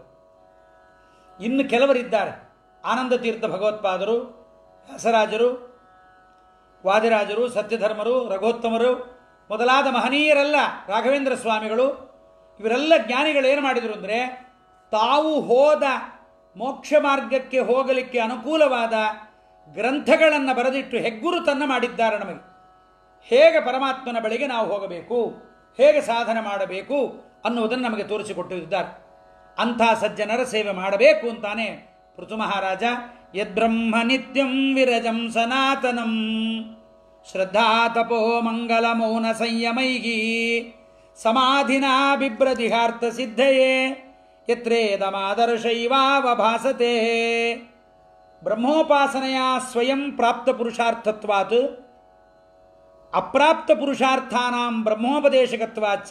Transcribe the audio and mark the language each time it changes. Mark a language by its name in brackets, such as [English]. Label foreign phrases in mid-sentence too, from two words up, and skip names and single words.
[Kannada] ಇನ್ನು ಕೆಲವರಿದ್ದಾರೆ, ಆನಂದ ತೀರ್ಥ ಭಗವತ್ಪಾದರು, ವ್ಯಾಸರಾಜರು, ವಾದಿರಾಜರು, ಸತ್ಯಧರ್ಮರು, ರಘೋತ್ತಮರು ಮೊದಲಾದ ಮಹನೀಯರೆಲ್ಲ, ರಾಘವೇಂದ್ರ ಸ್ವಾಮಿಗಳು, ಇವರೆಲ್ಲ ಜ್ಞಾನಿಗಳು ಏನು ಮಾಡಿದರು ಅಂದರೆ, ತಾವು ಹೋದ ಮೋಕ್ಷ ಮಾರ್ಗಕ್ಕೆ ಹೋಗಲಿಕ್ಕೆ ಅನುಕೂಲವಾದ ಗ್ರಂಥಗಳನ್ನು ಬರೆದಿಟ್ಟು ಹೆಗ್ಗುರುತನ್ನು ಮಾಡಿದ್ದಾರೆ. ನಮಗೆ ಹೇಗೆ ಪರಮಾತ್ಮನ ಬಳಿಗೆ ನಾವು ಹೋಗಬೇಕು, ಹೇಗೆ ಸಾಧನೆ ಮಾಡಬೇಕು ಅನ್ನುವುದನ್ನು ನಮಗೆ ತೋರಿಸಿಕೊಟ್ಟಿದ್ದಾರೆ. ಅಂಥ ಸಜ್ಜನರ ಸೇವೆ ಮಾಡಬೇಕು ಅಂತಾನೆ ಪೃಥು ಮಹಾರಾಜ [Sanskrit] ಯದ್ಬ್ರಹ್ಮ ನಿತ್ಯಂ ವಿರಜಂ ಸನಾತನಂ ಶ್ರದ್ಧಾ ತಪೋ ಮಂಗಲ ಮೌನ ಸಂಯಮೈಗಿ ಸಮಾಧಿನಾ ಬಿಭ್ರದಿಹಾರ್ಥ ಸಿದ್ಧಯೇ ಯತ್ರೇದಮಾದರ್ಶೈವಾವಭಾಸತೆ. ಬ್ರಹ್ಮೋಪಾಸನೆಯ ಸ್ವಯಂ ಪ್ರಾಪ್ತ ಪುರುಷಾರ್ಥತ್ವಾತ್ ಅಪ್ರಾಪ್ತ ಪುರುಷಾರ್ಥಾನಾಂ ಬ್ರಹ್ಮೋಪದೇಶಕತ್ವಾಚ್ಚ.